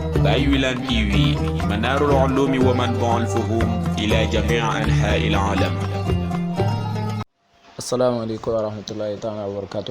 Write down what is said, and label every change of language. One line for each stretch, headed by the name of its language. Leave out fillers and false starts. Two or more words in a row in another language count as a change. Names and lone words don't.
Arabic: BAYE WILLANE TV منار العلوم ومنبع الفهوم إلى جميع أنحاء العالم. السلام عليكم ورحمة الله تعالى وبركاته.